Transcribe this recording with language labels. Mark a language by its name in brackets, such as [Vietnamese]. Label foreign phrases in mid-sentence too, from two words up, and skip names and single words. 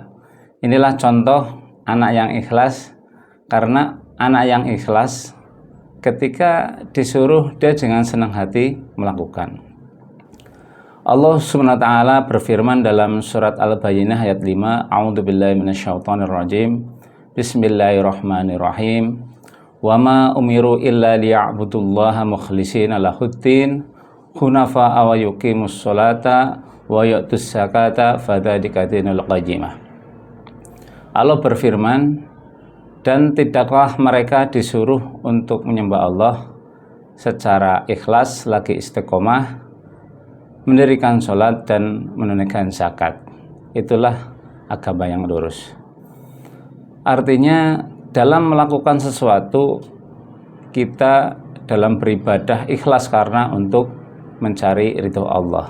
[Indonesian] Inilah contoh anak yang ikhlas, karena anak yang ikhlas ketika disuruh dia dengan senang hati melakukan. [Arabic] الله سبحانه وتعالى [Indonesian] berfirman dalam surat Al-Bayyinah ayat 5, [Arabic] أعوذ بالله من الشيطان الرجيم. بسم الله الرحمن الرحيم. وما أمروا إلا ليعبدوا الله مخلصين له الدين حنفاء ويقيموا الصلاة ويؤتوا الزكاة فذلك دين القيمة. [Indonesian] Allah berfirman, dan tidaklah mereka disuruh untuk menyembah Allah secara ikhlas, lagi istiqomah, mendirikan sholat dan menunaikan zakat. Itulah agama yang lurus. Artinya dalam melakukan sesuatu, kita dalam beribadah ikhlas karena untuk mencari ridho Allah.